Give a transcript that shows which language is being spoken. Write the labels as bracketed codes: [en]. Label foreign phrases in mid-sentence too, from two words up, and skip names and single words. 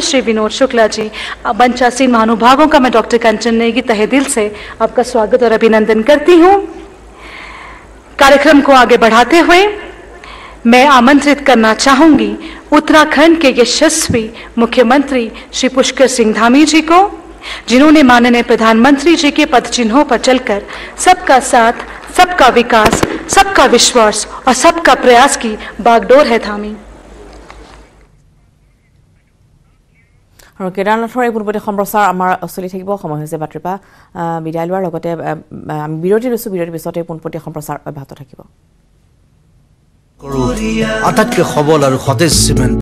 [hi] श्री विनोद शुक्ला जी मंचासीन महानुभावों का मैं डॉक्टर कंचन नेगी तहे दिल से आपका स्वागत और अभिनंदन करती हूँ कार्यक्रम को आगे बढ़ाते हुए मैं आमंत्रित करना चाहूंगी उत्तराखंड के यशस्वी मुख्यमंत्री श्री पुष्कर सिंह धामी जी को जिन्होंने माननीय प्रधानमंत्री जी के पद चिन्हों पर चलकर सबका साथ सबका विकास सबका विश्वास और सबका प्रयास की बागडोर है थामी [as] আৰু কেদাৰনাথৰ এই পূৰ্বতে সম্প্ৰচাৰ আমাৰ চলি থাকিব সময় হৈছে বাতৰিপা বিদায় লোৱাৰ লগতে আমি বিৰতি লৈছোঁ বিৰতিৰ পিছতে পোনপটীয়া সম্প্ৰচাৰ অব্যাহত থাকিব আটাইতকৈ সবল আৰু সতেজ চিমেণ্ট